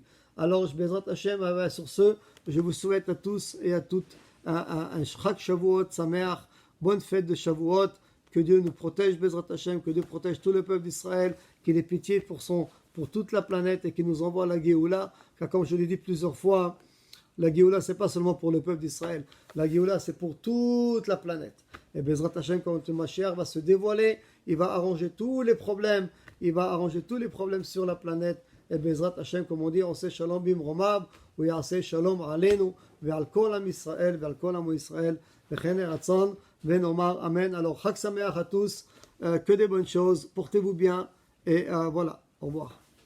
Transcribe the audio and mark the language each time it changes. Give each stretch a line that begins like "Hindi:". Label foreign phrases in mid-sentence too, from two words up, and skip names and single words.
French: Alors,
Hebrew: בעזרת השם,
French: sur ce, je vous souhaite à tous et à toutes un
Hebrew: חג שבועות שמח,
French: bonne fête de Shavuot, que Dieu nous protège,
Hebrew: בעזרת השם,
French: que Dieu protège tout le peuple d'Israël, qu'il ait pitié pour toute la planète et qu'il nous envoie la Géoula, car comme je l'ai dit plusieurs fois, la Géoula, ce n'est pas seulement pour le peuple d'Israël. La Géoula, c'est pour toute la planète. Et
Hebrew: בעזרת השם,
French: quand le Mashiach va se dévoiler, il va arranger tous les problèmes. Il va arranger tous les problèmes sur la planète.
Hebrew: Et בעזרת השם,
French: comme on dit, on sait
Hebrew: שלום במרומיו הוא יעשה שלום עלינו ועל כל עם ישראל ועל כל עם ישראל וכן רצון ונאמר אמן.
French: Alors,
Hebrew: חג שמח
French: à tous, que des bonnes choses, portez-vous bien, et voilà, au revoir.